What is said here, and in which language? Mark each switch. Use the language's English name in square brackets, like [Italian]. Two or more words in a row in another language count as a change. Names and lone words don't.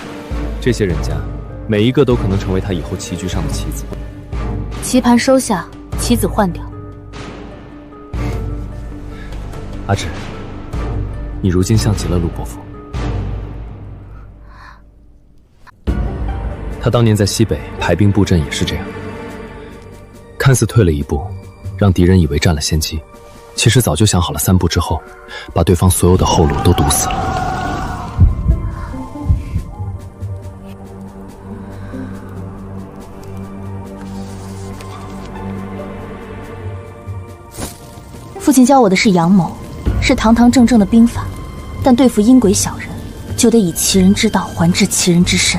[Chinese] 這些人家，每一個都可能成為他以後棋局上的棋子。棋盤收下，棋子換掉。阿芷，你如今像極了陸伯父。他當年在西北排兵布陣也是這樣，看似退了一步，讓敵人以為佔了先機，其實早就想好了3步之後，把對方所有的後路都堵死了。父親教我的是陽謀，是堂堂正正的兵法，但對付陰鬼小人，就得以其人之道還治其人之身。